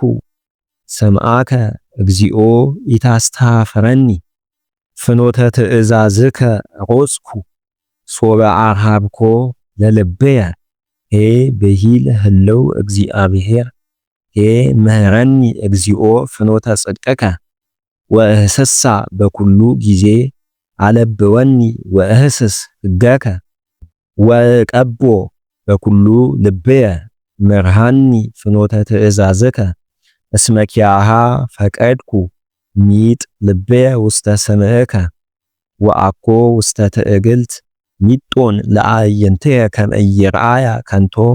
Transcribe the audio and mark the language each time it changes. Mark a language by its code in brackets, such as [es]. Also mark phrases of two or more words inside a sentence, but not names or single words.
[gez] ስምዓከ እግዚኦ ኢታስተኀፍረኒ ፍኖተ ትእዛዝከ ሮጽኩ ሶበ አርሃብኮ ለልብየ ሄ ብሂል ህልው እግዚአብሔር ሄ ምህረኒ እግዚኦ ፍኖተ ጽድቅከ ወእህስሳ በኩሉ ጊዜ አለብወኒ ወእህስስ ሕገከ ወቀቦ በኩሉ ልብየ ምርሃኒ ፍኖተ ትእዛዝከ እስመ ኪያሃ ፈቀድኩ ሚጥ ልብየ ውስተ ስምዕከ ወአኮ ውስተ ትዕግልት ሚጦን ለአዕይንትየ ከመ ኢይርአያ ከንቶ